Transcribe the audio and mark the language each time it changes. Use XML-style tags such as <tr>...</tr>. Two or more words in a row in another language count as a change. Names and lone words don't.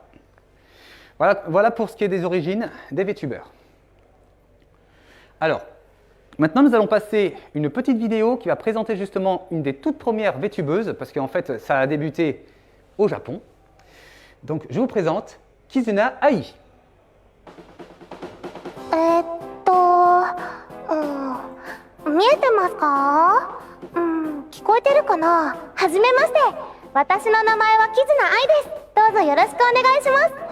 <fr>Voilà pour ce qui est des origines des VTubers. Alors, maintenant nous allons passer une petite vidéo qui va présenter justement une des toutes premières VTubeuses, parce qu'en fait ça a débuté au Japon. Donc je vous présente Kizuna Ai.</fr> <ja>見えてますか？聞こえてるかな？はじめまして。私の名前はキズナアイです。どうぞよろしくお願いします。</ja>